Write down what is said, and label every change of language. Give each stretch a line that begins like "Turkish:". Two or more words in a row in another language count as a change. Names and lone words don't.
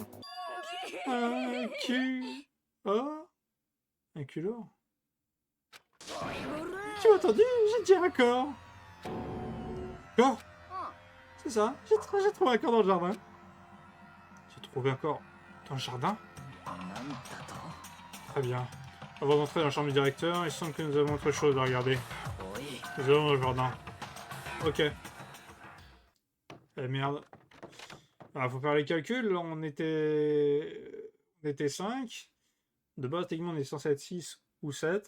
French: Un un culot? Tu as entendu? J'ai dit un corps. Corps? C'est ça, j'ai trouvé un corps dans le jardin. J'ai trouvé un corps dans le jardin?
Japanese: なんだと
French: Très bien. Avant d'entrer dans la chambre du directeur, il semble que nous avons autre chose à regarder.
Japanese: おい
French: Nous allons dans le jardin. Ok. Eh merde. Ah, faut faire les calculs. On était 5. De base, techniquement, on est censé être 6 ou 7.